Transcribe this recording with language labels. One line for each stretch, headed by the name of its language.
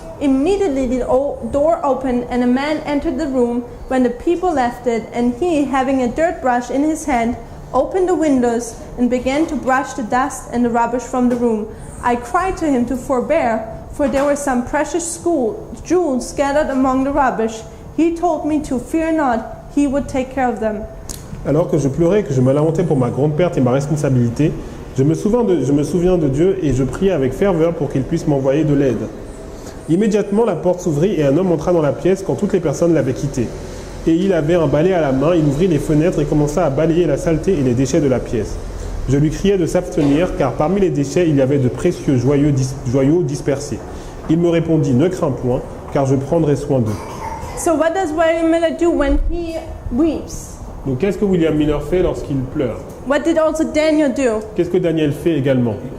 English: Immediately the door opened and a man entered the room when the people left it, and he, having a dirt brush in his hand, opened the windows and began to brush the dust and the rubbish from the room. I cried to him to forbear, for there were some precious jewels scattered among the rubbish. He told me to fear not, he would take care of them.
French: Alors que je pleurais, que je me lamentais pour ma grande perte et ma responsabilité, je me souviens de Dieu et je priais avec ferveur pour qu'il puisse m'envoyer de l'aide. Immédiatement, la porte s'ouvrit et un homme entra dans la pièce quand toutes les personnes l'avaient quitté. Et il avait un balai à la main, il ouvrit les fenêtres et commença à balayer la saleté et les déchets de la pièce. Je lui criai de s'abstenir, car parmi les déchets, il y avait de précieux joyaux dispersés. Il me répondit, ne crains point, car je prendrai soin d'eux.
English: So what does William Miller do when he weeps?
French: Donc qu'est-ce que William Miller fait lorsqu'il pleure?
English: What did also Daniel do?
French: Qu'est-ce que Daniel fait également?